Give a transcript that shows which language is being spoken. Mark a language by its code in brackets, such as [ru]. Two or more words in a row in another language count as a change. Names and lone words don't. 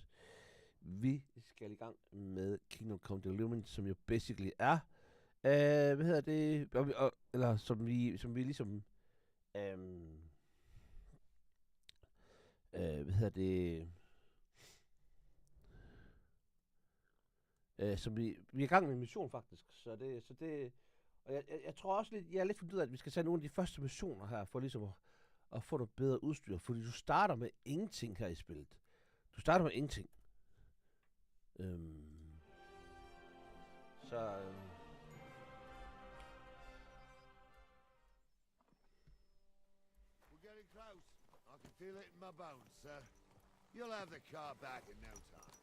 [da] Vi skal i gang med Kingdom Come Deliverance, som jo basically er, eller som vi ligesom, som vi er i gang med en mission faktisk, så det, og jeg tror også lidt, jeg er lidt fundet ud af, at vi skal tage nogle af de første missioner her, for ligesom at få noget bedre udstyr, fordi du starter med ingenting her i spillet. Du starter med ingenting. [en] We're getting close. I can feel it in my bones, sir. You'll have the car back in no time.